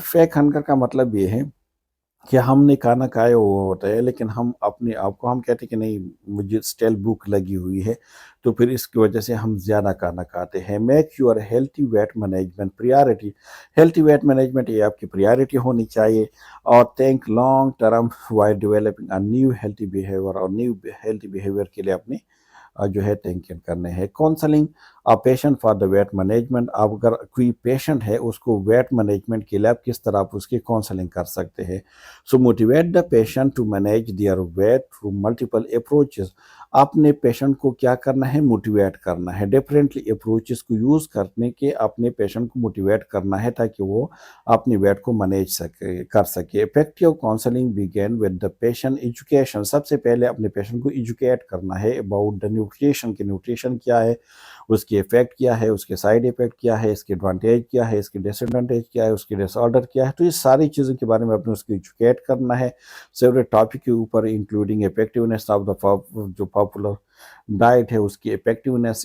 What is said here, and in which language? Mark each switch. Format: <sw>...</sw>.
<ur>Fake hunger کا مطلب یہ ہے کہ ہم نے کھانا کھایا ہوا ہوتا ہے لیکن ہم اپنے آپ کو ہم کہتے ہیں کہ نہیں مجھے اسٹیل بھوک لگی ہوئی ہے تو پھر اس کی وجہ سے ہم زیادہ کھانا کھاتے ہیں.</ur> <en>Make your healthy weight management priority.</en> <ur>Healthy wait management یہ آپ کی پریارٹی ہونی چاہیے.</ur> <en>اور think long term while developing a new healthy behaviour.</en> <ur>اور نیو ہیلتھی بیہیویئر کے لیے اپنے جو ہے تھنکنگ کرنے ہیں.</ur> <en>Counselling patient for the weight management.</en> <ur>آپ اگر کوئی پیشنٹ ہے اس کو ویٹ مینجمنٹ کے لیے آپ کس طرح آپ اس کی کاؤنسلنگ کر سکتے ہیں.</ur> <en>So motivate the patient to manage their weight through multiple approaches.</en> <ur>آپ نے پیشنٹ کو کیا کرنا ہے؟ موٹیویٹ کرنا ہے. ڈفرینٹلی اپروچز کو یوز کرنے کے اپنے پیشنٹ کو موٹیویٹ کرنا ہے تاکہ وہ اپنی ویٹ کو مینیج کر سکے.</ur> <en>Effective counselling begin with the patient education.</en> <ur>سب سے پہلے اپنے پیشنٹ کو ایجوکیٹ کرنا ہے</ur> <en>About the nutrition.</en> <ur>کہ نیوٹریشن کیا ہے، اس کی افیکٹ کیا ہے، اس کے سائیڈ افیکٹ کیا ہے، اس کے ایڈوانٹیج کیا ہے، اس کے ڈس ایڈوانٹیج کیا ہے، اس کے ڈس آرڈر کیا ہے. تو یہ ساری چیزوں کے بارے میں اپنے اس کو ایجوکیٹ کرنا ہے سیورے ٹاپک کے اوپر</ur> <en>including effectiveness of the</en> <ur>جو پاپولر ڈائٹ ہے اس کی افیکٹونیس.</ur>